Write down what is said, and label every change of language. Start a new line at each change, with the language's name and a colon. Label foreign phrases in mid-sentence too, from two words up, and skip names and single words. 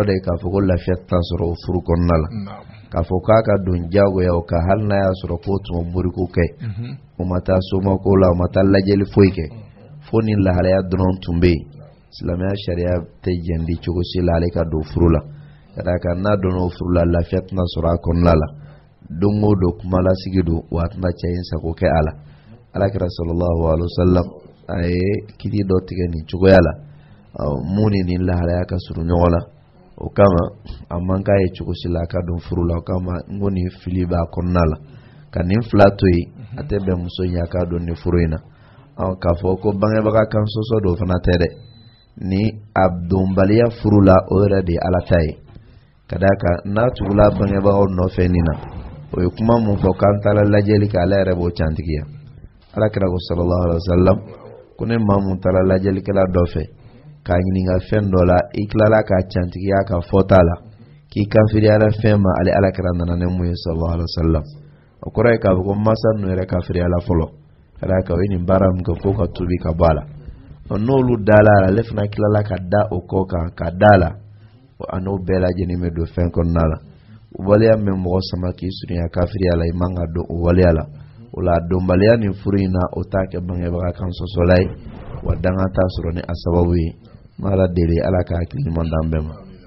Bambara: de ye k'a fɔ ko lafiya tɛna sɔrɔ o furu kɔnɔna la k'a fɔ k'a ka don jagoya o kan hali n'a y'a sɔrɔ k'o tun ma moriko kɛ o ma taa somako la o ma taa lajɛli foyi kɛ fo ni lahalaya dɔrɔn tun bɛ yen silamɛya sariya tɛ jɛn di cogo si la ale ka don furu la ka d'a kan n'a donna o furu la lafiya tɛna sɔrɔ a kɔnɔna la don o don kuma lasigi don wa a tɛna cɛ in sago kɛ a la alakira
Arabic: صلى الله عليه وسلم
Bambara: a ye kiti dɔ tigɛ nin cogoya la mun ni nin lahalaya ka surun ɲɔgɔn la o kama a man k'a ye cogo si la a ka don furu la o kama n ko nin fili b'a kɔnɔna la ka nin fila to yen a tɛ bɛn muso in ye a k'a don nin furu in na k'a fɔ ko bangebaga kan sɔsɔ dɔ fana tɛ dɛ ni a donbaliya furu la o yɛrɛ de ye ala ta ye ka d'a kan n'a tugula bangebagaw nɔfɛ nin na o ye kuma mun fɔ k'an taara lajɛli kɛ ale yɛrɛ b'o cantigiya alakira ko
Arabic: صلى الله عليه وسلم
Bambara: ko ne maa mun taara lajɛlikɛla dɔ fɛ k'a ɲininka fɛn dɔ la i tilala k'a cantigiya ka fɔta la k'i kafiriyara fɛn ma ale alakira nana ne mun ye
Arabic: صلى الله عليه وسلم
Bambara: o kɔrɔ ye k'a fɔ ko masa ninnu yɛrɛ kafiriyala fɔlɔ ka d'a kan o ye nin baara min kɛ fo ka tubi ka bɔ a la n'olu dala la ale fana tilala ka da o kɔ kan ka da la a n'o bɛɛ lajɛlen bɛ don fɛn kɔnɔna la waleya min mɔgɔ sama k'i surunya kafiriya la i man ka don o waleya la o la donbaliya nin furu in na o t'a kɛ bangebaga kan sɔsɔla ye wa danga t'a sɔrɔ ni a sababu ye ma ala deli ala ka hakili ɲuman d'an bɛɛ ma